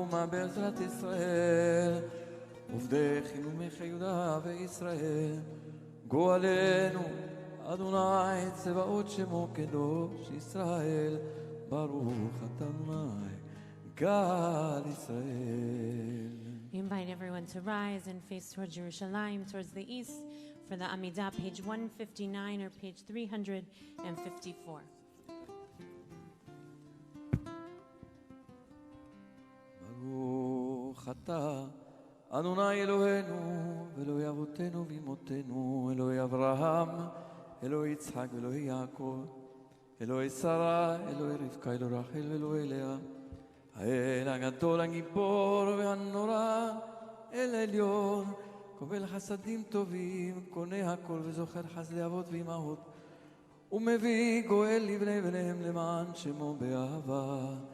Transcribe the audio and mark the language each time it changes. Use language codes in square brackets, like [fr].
[he] בעזרת ישראל, עובדיכם ומלכי יהודה וישראל, גואלנו, אדוני צבאות שמו קדוש ישראל, ברוך אתה אדוני, גאל ישראל. [en] We invite everyone to rise and face towards Jerusalem, towards the east, for the Amidah, page 159 or page 354. [he] ברוך אתה, אדוני אלוהינו, ואלוהי אבותינו ואמותינו, אלוהי אברהם, אלוהי יצחק ואלוהי יעקב, אלוהי שרה, אלוהי רבקה, אלוהי רחל ואלוהי לאה, האל הגדול, הגיבור והנורא, אל העליון, קובל חסדים טובים, קונה הכל וזוכר חסדי אבות ואמהות, ומביא גואל לבני בניהם למען שמו באהבה.